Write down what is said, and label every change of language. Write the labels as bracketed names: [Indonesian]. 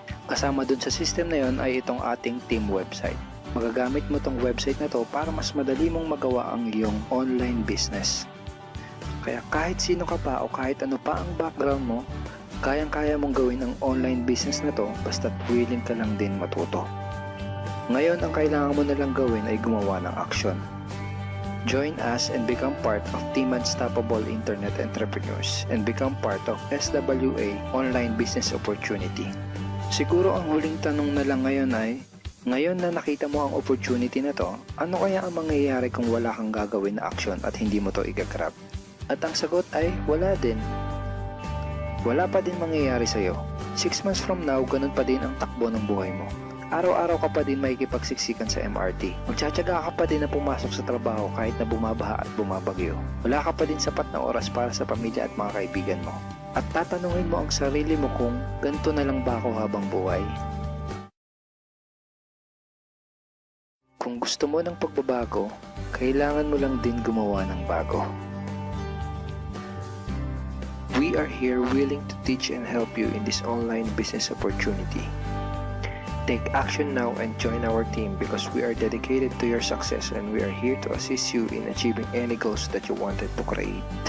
[Filipino] Kasama dun sa system na yon ay itong ating team website. Magagamit mo tong website na to para mas madali mong magawa ang iyong online business. Kaya kahit sino ka pa o kahit ano pa ang background mo, kayang-kaya mong gawin ang online business na to basta't willing ka lang din matuto. Ngayon, ang kailangan mo na lang gawin ay gumawa ng aksyon. [English] Join us and become part of Team Unstoppable Internet Entrepreneurs and become part of SWA Online Business Opportunity. [Filipino] Siguro ang huling tanong na lang ngayon ay, ngayon na nakita mo ang opportunity na to, ano kaya ang mangyayari kung wala kang gagawin na aksyon at hindi mo to i-grab? At ang sagot ay wala din. Wala pa din mangyayari sa'yo. [English] 6 months from now, [Filipino] ganun pa din ang takbo ng buhay mo. Araw-araw ka pa din makikipagsiksikan sa MRT. Magtsatsaga ka pa din na pumasok sa trabaho kahit na bumabaha at bumabagyo. Wala ka pa din sapat na oras para sa pamilya at mga kaibigan mo. At tatanungin mo ang sarili mo kung ganito na lang ba ako habang buhay? Kung gusto mo ng pagbabago, kailangan mo lang din gumawa ng bago. [English] We are here willing to teach and help you in this online business opportunity. Take action now and join our team because we are dedicated to your success and we are here to assist you in achieving any goals that you wanted to create.